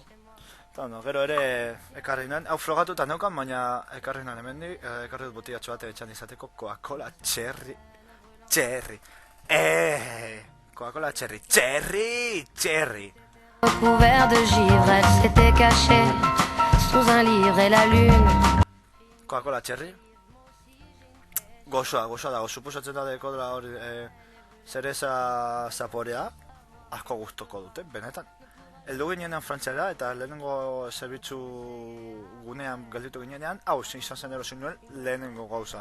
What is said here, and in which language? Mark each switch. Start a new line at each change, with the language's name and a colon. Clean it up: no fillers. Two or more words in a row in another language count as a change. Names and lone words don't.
Basque: Eta, bueno, gero ere ekarri nuen, hau frogatuta neukan, baina ekarri nuen hemendik, ekarri dut botiatxo bat etxan izateko Coca-Cola Cherry. Coca-Cola Cherry.
French: Couvert de givre, elle s'était cachée sous un livre et la lune.
Basque: Coca-Cola Cherry. Gozoa dago, suposatzen da deko dela hori zereza zaporea, asko gustoko dute, benetan. Eldu ginenean Frantziara eta lehenengo zerbitzu gunean gelditu ginenean, hau izan zen erosin nuen lehenengo gauza.